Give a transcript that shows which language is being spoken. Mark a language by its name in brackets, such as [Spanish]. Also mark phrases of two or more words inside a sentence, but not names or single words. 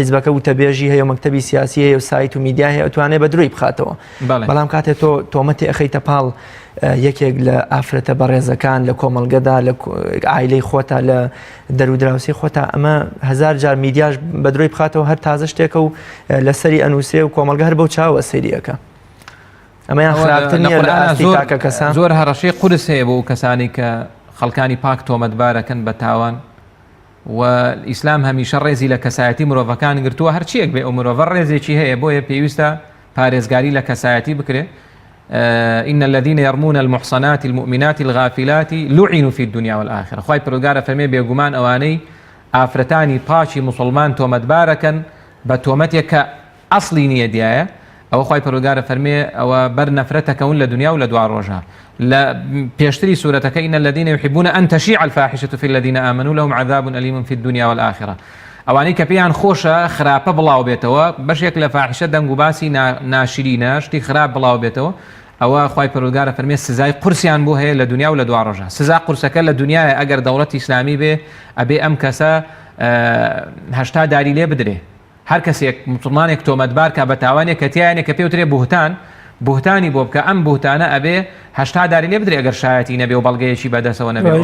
[Central Kurdish] حیزبەکە و تەبێژی هەیە و مەکتەبی سیاسی هەیە و سایت و میدیا هەیە ئەتوانێت بە دروی بخاتەوە بەڵام کاتێک تۆ تۆمەتی ئەخەیتە پاڵ یەکێک لە ئافرەتە بەڕێزەکان لە کۆمەڵگەدا لە عایلەی خۆتا لە دەرودراوسی خۆتا ئەمە هزار جار میدیاش بە دروی بخاتەوە هەر تازە شتێکە و لەسەری ئەنووسێ و کۆمەڵگە هەر بەو چاوە سەیریەکە ئەمەیان خراپتر نییە لە ئاستی تاکە کەسان زۆر هەڕەشەی قورس هەیە بۆ کەسانی کە خەڵکانی پاک تۆمەتبارەکەن بە تاوان و ئیسلام هەمیشە ڕێزی لە کەسایەتی مرۆڤەکان گرتووە هەرچیەک بێ ئەو مرۆڤە ڕێزێکی هەیە بۆیە پێویستە پارێزگاری لە کەسایەتی بکرێ [Arabic] إن الذين يرمون المحصنات المؤمنات الغافلات لعنوا في الدنيا والآخرة [Central Kurdish] خوای پروردگار فەرمێ بێگومان ئەوانەی ئافرەتانی پاچی مسلمان تۆمەتبارەکەن بە تۆمەتێک کە ئەسڵی نییە دیایە ئەوە خوای پەروەردگار فەرمێ ئەوە بەر نەفرەتەکەون لە دنیا و لە دوا ڕۆژە لە پێشتری سوورەتەکە [Arabic] إن الذين يحبون أن تشيع الفاحشة في الذين آمنوا لهم عذاب أليم في الدنيا والآخرة [Central Kurdish] ئەوانەی کە پێیان خۆشە خراپە بڵاو بێتەوە بەشێک لە فاحشە دەنگ و باسی ناشرینە شتی خراپ بڵاو بێتەوە ئەوە خوای پەروەردگار فەرمێ سزای قورسیان بۆ هەیە لە دنیا و لە دوا ڕۆژە سزا قورسەکە لە دنیاە ئەگەر دەوڵەتی ئیسلامی بێ ئەبێ ئەم کەسە هەشتا داری لێ بدرێ هەر کەسێک مسلمانێک تۆمەتبار کە بە تاوانێک کە تیانێک کە پێوترێ بوهتانی بۆ بکە ئەم بوهتانە ئەبێ هەشتا داری لێ بدرێ ئەگەر شایەتی نەبێ و بەڵگەیەکی بەدەستەوە نەبێ